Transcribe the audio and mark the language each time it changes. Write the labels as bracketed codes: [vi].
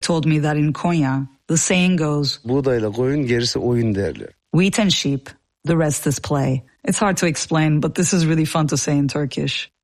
[en] told me that in Konya, the saying goes, [tr] Buğdayla koyun, gerisi oyun derler. [en] Wheat and sheep, the rest is play. It's hard to explain, but this is really fun to say in Turkish.